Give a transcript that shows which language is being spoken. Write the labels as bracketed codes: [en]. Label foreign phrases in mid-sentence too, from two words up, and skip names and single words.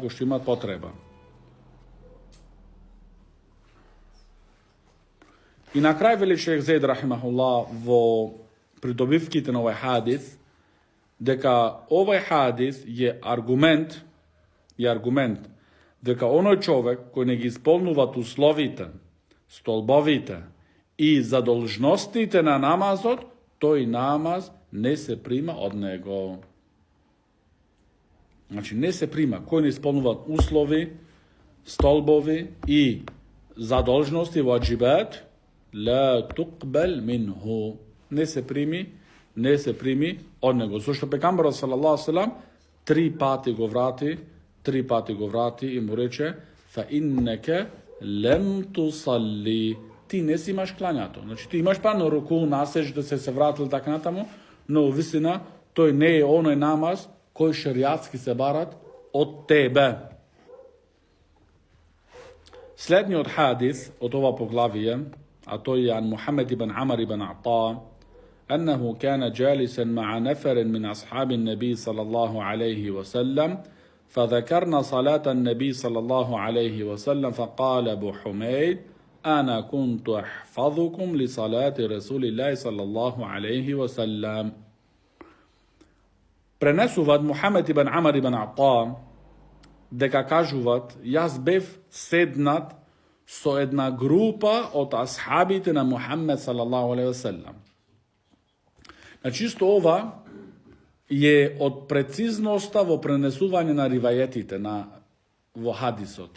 [mk] И на крај вели шејх Зейд рахимахуллах во придобивките на овој хадис, дека овој хадис е аргумент дека оној човек кој не ги исполнуваат условите, столбовите и задолжностите на намазот, тој намаз не се прима од него. Значи не се прима. Кој не исполнуваат услови, столбови и задолжности во аџибат, [ar] لا تقبل منه. [mk] Не се прими од него. Зашто пекамбарот [ar] صلى الله عليه وسلم [mk] 3 пати го врати и му рече [ar] فإنك لم تصل. [mk] Ти не си имаш клањато. Значи ти имаш пано руку, насеж да се вратил така натаму, но вистина тој не е оној намаз кој шеријатски се барат од тебе. Следниот хадис од ова поглавие, а тој е ан Мухамед ибн Амар ибн Ата, [ar] أنه كان جالسا مع نفر من أصحاب النبي صلى الله عليه وسلم فذكرنا صلاة النبي صلى الله عليه وسلم فقال أبو حميد أنا كنت أحفظكم لصلاة رسول الله صلى الله عليه وسلم. [mk] Prenesuvat Muhammed ibn Amr ibn Ata дека кажуват јас бев седнат со една група од асхабите на Мухаммед [ar] صلى الله عليه وسلم. [mk] Значи исто ова е од прецизноста во пренесување на ривајетите во хадисот.